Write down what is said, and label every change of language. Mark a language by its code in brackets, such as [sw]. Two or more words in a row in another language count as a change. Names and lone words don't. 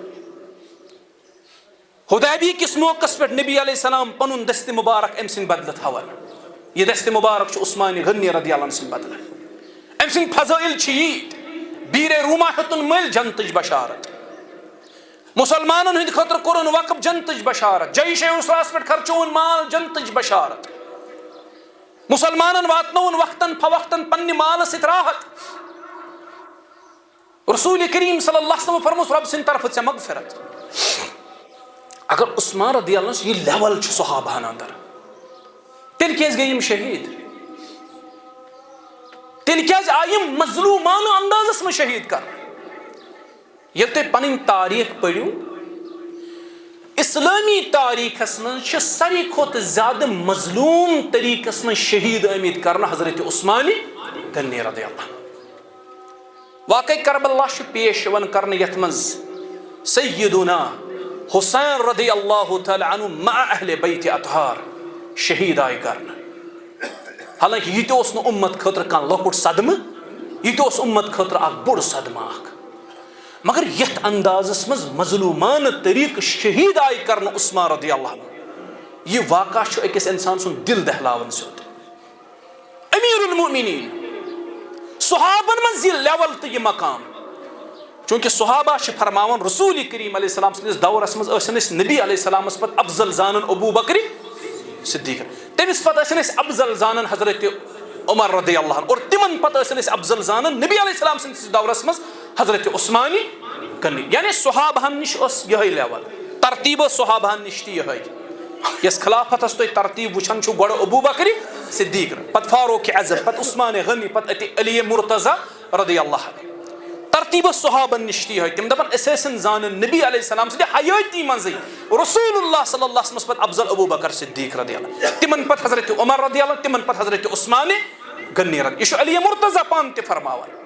[ks] حدیبیہ کِس موقعس پٮ۪ٹھ نبی [ar] علیہ السلام [ks] پنُن دستِ مبارک أمۍ سٕنٛدِ بدلہٕ تھاوان یہ دستِ مبارک چھُ عثمان غنی [ar] رضی اللہ عنہ [ks] سٕنٛدِ بدلہٕ أمۍ سٕنٛدۍ فضٲیل چھِ ییٖتۍ بیٖرے روما ہیوٚتُن مٔلۍ جنتٕچ بشارت مسلمانن ہٕنٛدِ خٲطرٕ کوٚرُن وقف جنتٕچ بشارت جیشے اسراہس پٮ۪ٹھ خرچووُن مال جنتٕچ بشارت مسلمانن واتنووُن وقتن فوقتن پننہِ مالہٕ سۭتۍ راحت رسول کریم [ar] صلی اللہ علیہ وسلم [ks] فرموس رب سٕنٛدِ طرفہٕ ژےٚ مغفرت اگر عثمان [ar] رضی اللہ عنہ [ks] یہ لیول چھُ صحابہن اندر تیٚلہِ کیٛازِ گٔے یِم شہیٖد تیٚلہِ کیٛازِ آیہِ یِم مظلوٗمانہٕ اندازس منٛز شہیٖد کرنہٕ ییٚلہِ تُہۍ پنٕنۍ تاریٖخ پٔرِو اسلٲمی تاریٖخس منٛز چھِ ساروی کھۄتہٕ زیادٕ مظلوٗم طریٖقس منٛز شہیٖد آمٕتۍ کرنہٕ حضرت عثمان غنی [ar] رضی اللہ [ks] واقعی کربلا چھُ پیش یِوان کرنہٕ یتھ منٛز سیدنا حسین [ar] رضی اللہ تعالیٰ عنہ [ks] مع اہل بیت اطہار شہیٖد آیہِ کرنہٕ حالانکہ یہِ تہِ اوس نہٕ اُمت خٲطرٕ کانٛہہ لۄکُٹ صدمہٕ یہِ تہِ اوس اُمت خٲطرٕ اکھ بوٚڑ صدمہٕ اکھ مگر یتھ اندازس منٛز مظلوٗمانہٕ طریٖقہٕ شہیٖد آیہِ کرنہٕ عثمان [ar] رضی اللہ عنہ [ks] یہِ واقعہ چھُ أکِس انسان سُنٛد دل دہلاوان سیوٚد [ar] امیر المؤمنین [ks] صحابن منٛز یہِ لیول تہٕ یہِ مقام چوٗنٛکہِ صحابہ چھِ فرماوان رسول کریم [ar] علیہ السلام [ks] سٕنٛدِس دورس منٛز ٲسِن أسۍ نبی [ar] علیہ السلامس [ks] پتہٕ افضل زانن ابوٗ بکر صدیٖق تٔمِس پتہٕ ٲسِن أسۍ افضل زانن حضرت عمر [ar] رضی اللہ عنہ [ks] اور تِمن پتہٕ ٲسِن أسۍ افضل زانن نبی [ar] علیہ السلام [ks] سٕنٛدِس دورس منٛز حضرت عثمان غنی یعنی صحابہن نِش ٲس یِہے لیول ترتیٖب ٲس صحابہن نِش تہِ یِہے یس خلافتس تُہۍ ترتیٖب وٕچھان چھُو گۄڈٕ ابوٗ بکر صدیٖق پتہٕ فاروق اعظم پتہٕ عثمان غنی پتہٕ علی مرتضیٰ [ar] رضی اللہ عنہ [ks] ترتیٖب ٲس صحابن نِش تہِ یِہے تِم دپان أسۍ ٲسِن زانن نبی [ar] علیہ السلام [ks] سٕنٛدِ حیٲتی منٛزٕے رسول اللہ [ar] صلی اللہ علیہ وسلم [ks] پتہٕ افضل ابوٗ بکر صدیٖق [ar] رضی اللہ [ks] تِمن پتہٕ حضرت عمر [ar] رضی اللہ [ks] تِمن پتہٕ حضرت عثمان غنی رضی یہِ چھُ علی مرتضیٰ پانہٕ تہِ فرماوان